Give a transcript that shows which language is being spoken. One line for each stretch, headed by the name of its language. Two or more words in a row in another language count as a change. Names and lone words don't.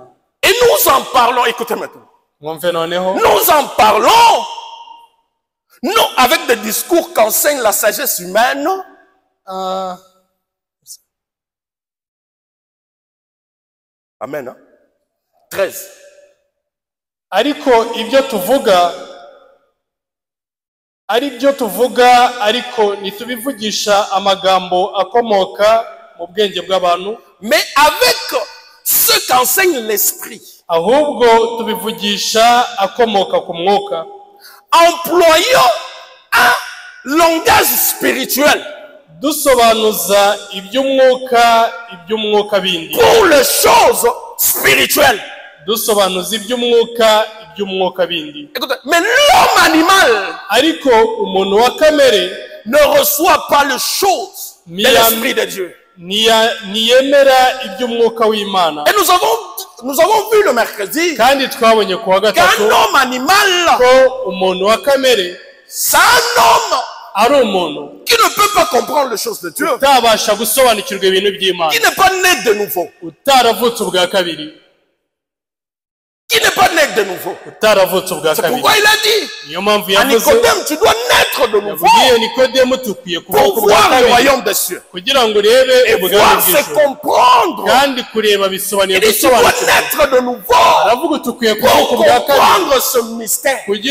French: Et nous en parlons, écoutez maintenant. Nous en parlons, non avec des discours qu'enseigne la sagesse humaine. Amen. Hein? 13.
Kinyarwanda: ariko ibyo tuvuga ariko nitubivugisha amagambo akomoka mu bwenge bw'abantu,
French: mais avec ce qu'enseigne l'esprit.
Kinyarwanda: Ahubwo tubivugisha akomoka ku mwuka,
French: employant un langage spirituel.
Kinyarwanda: Dusobanuza iby'umwuka bindi.
French: Pour les choses spirituelles.
Kinyarwanda: Dusobanuza iby'umwuka bindi.
French: Mais l'homme animal,
Kinyarwanda: ariko umuntu wa kamere,
French: ne reçoit pas les choses de l'esprit de Dieu.
Kinyarwanda: Niyemera iby'umwuka w'Imana.
French: Et nous avons vu le mercredi
Kinyarwanda: kandi twabonye ku wa gatatu
French: qu'un homme animal,
Kinyarwanda: ko umuntu wa kamere,
French: c'est un homme
Kinyarwanda: ari umuntu
French: qui ne peut pas comprendre les choses de Dieu,
Kinyarwanda: utabasha gusobanukirwa ibintu by'Imana,
French: qui n'est pas né de nouveau,
Kinyarwanda: utaravutse ubwa kabiri,
French: qui n'est pas né de nouveau. C'est pourquoi il a dit à Nicodème, tu dois naître de nouveau pour voir le royaume des cieux et voir se comprendre. Il dit, tu dois naître de nouveau pour comprendre ce mystère.